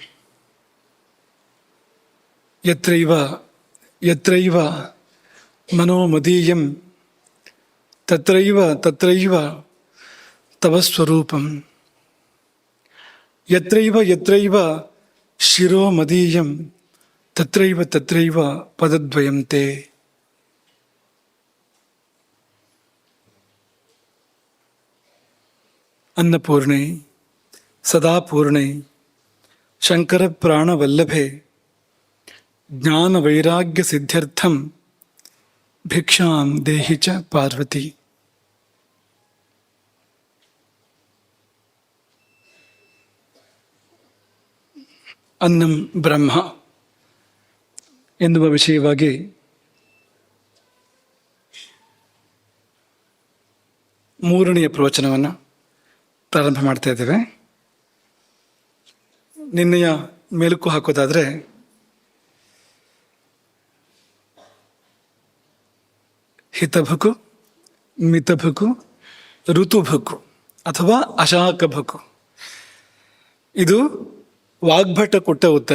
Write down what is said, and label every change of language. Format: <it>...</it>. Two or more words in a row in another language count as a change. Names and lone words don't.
<sa>ಯತ್ರೈವ ಯತ್ರೈವ ಮನೋಮದೀಯಂ ತತ್ರೈವ ತತ್ರೈವ ತವ ಸ್ವರೂಪಂ. ಯತ್ರೈವ ಯತ್ರೈವ ಶಿರೋ ಮದೀಯಂ ತತ್ರೈವ ತತ್ರೈವ ಪದದ್ವಯಂ ತೇ. ಅನ್ನಪೂರ್ಣೆ ಸದಾಪೂರ್ಣೆ ಶಂಕರ ಪ್ರಾಣವಲ್ಲಭೆ ಜ್ಞಾನ ವೈರಾಗ್ಯ ಸಿದ್ಧ್ಯರ್ಥಂ ಭಿಕ್ಷಾಂ ದೇಹಿ ಚ ಪಾರ್ವತಿ. ಅನ್ನಂ ಬ್ರಹ್ಮ</sa> <kn>ಎನ್ನುವ ವಿಷಯವಾಗಿ ಮೂರನೆಯ ಪ್ರವಚನವನ್ನು ಪ್ರಾರಂಭ ಮಾಡ್ತಾ ಇದ್ದೇವೆ. ನಿನ್ನೆಯ ಮೆಲುಕು ಹಾಕೋದಾದರೆ ಹಿತಭುಕು, ಮಿತಭುಕು, ಋತುಭುಕು ಅಥವಾ ಅಶಾಕಭುಕು, ಇದು ವಾಗ್ಭಟ ಕೊಟ್ಟ ಉತ್ತರ.</kn>